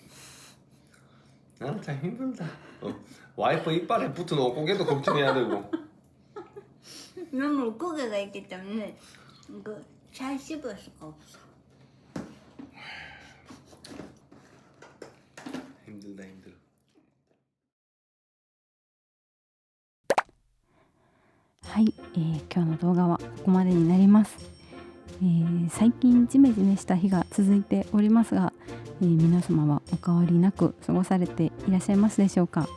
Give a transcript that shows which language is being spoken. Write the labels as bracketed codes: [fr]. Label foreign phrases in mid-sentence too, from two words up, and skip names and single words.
[ko] 아 참 힘들다. 와이프 이빨에 붙은 옷고개도 걱정해야 되고. 너무 물고기가 있기 때문에 잘 씹을 수가 없어. 힘들다 힘들어. [ja] はい、今日の動画はここまでになります。最近ジメジメした日が続いておりますが、皆様はお変わりなく過ごされていらっしゃいますでしょうか。